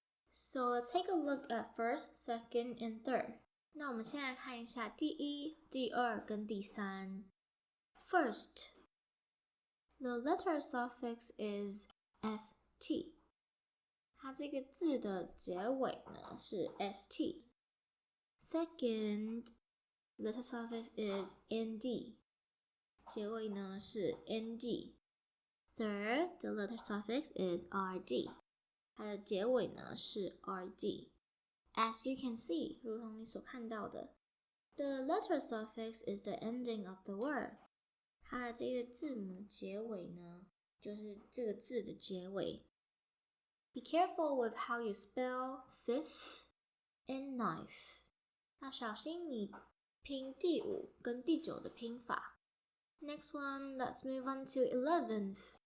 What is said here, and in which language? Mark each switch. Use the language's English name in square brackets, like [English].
[English] So let's take a look at first, second, and third. [Chinese] 那我们先来看一下第一、第二跟第三。 [English] First, the letter suffix is st. [Chinese] 它这个字的结尾呢是 st. [English] Second, letter suffix is nd. [Chinese] 结尾呢是 nd. [English] Third, the letter suffix is rd. [Chinese] 它的结尾呢是 rd. [English] As you can see, [Chinese] 如同你所看到的 [English] the letter suffix is the ending of the word. [Chinese] 它的这个字母结尾呢就是这个字的结尾。 [English] Be careful with how you spell fifth and ninth. [Chinese] 那小心你拼第5跟第9的拼法。 [English] Next one, let's move on to 11th.